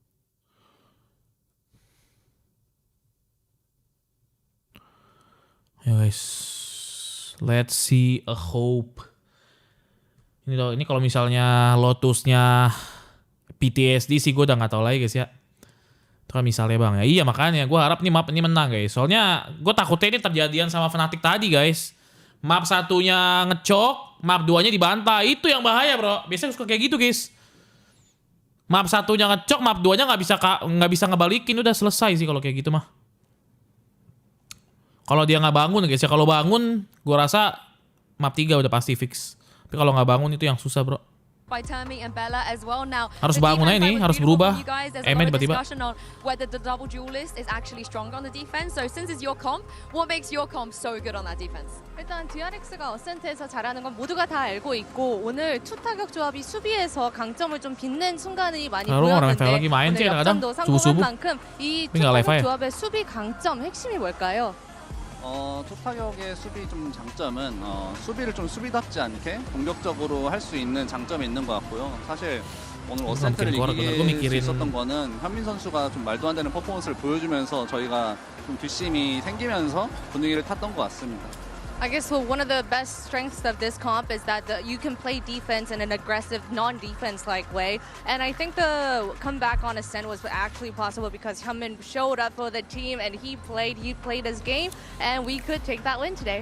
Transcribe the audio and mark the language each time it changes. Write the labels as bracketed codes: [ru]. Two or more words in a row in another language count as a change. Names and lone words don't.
[id] Ya guys. [en] Let's see a hope. [id] Ini kalau misalnya Lotusnya PTSD sih gue udah gak tahu lagi guys ya. Itu kan misalnya bang ya. Iya makanya gue harap nih map ini menang guys. Soalnya gue takutnya ini terjadian sama Fnatic tadi guys. Map satunya ngecok, map 2-nya dibantai. Itu yang bahaya bro. Biasanya suka kayak gitu guys. Map satunya ngecok, map 2-nya nggak bisa ngebalikin, udah selesai sih kalau kayak gitu mah. Kalau dia nggak bangun guys ya, kalau bangun, gue rasa map 3 udah pasti fix. Tapi kalau nggak bangun itu yang susah bro. [en] by Termi and Bella as well. Now, [id] harus [en] the [id] bangun aja [en] defense [id] nih, [en] was [id] harus [en] beautiful [id] berubah. [en] from you guys. There's a [id] Emen [en] lot of [id] tiba-tiba. [en] discussion on whether the double duelist is actually stronger on the defense. So since it's your comp, what makes your comp so good on that defense? [ko] 일단 DRX가 어센트에서 잘하는 건 모두가 다 알고 있고 오늘 투 타격 조합이 수비에서 강점을 좀 빛낸 순간이 많이 [id] Kalau orang [ko] 보였는데 [id] lagi main sih [ko] 오늘 [id] kadang-kadang [ko] 역전도 성공한 [id] subuh-subuh. [ko] 만큼 이 투 [id] Tapi nggak live [ko] 타격 [id] aja. [ko] 조합의 수비 강점 핵심이 뭘까요? 투타격의 수비 좀 장점은 수비를 좀 수비답지 않게 공격적으로 할 수 있는 장점이 있는 것 같고요. 사실 오늘 어센트를 이길 수 있었던 거는 현민 선수가 좀 말도 안 되는 퍼포먼스를 보여주면서 저희가 좀 뒷심이 생기면서 분위기를 탔던 것 같습니다. [en] I guess one of the best strengths of this comp is that you can play defense in an aggressive, non-defense-like way. And I think the comeback on Ascent was actually possible because Hyunmin showed up for the team and he played his game, and we could take that win today.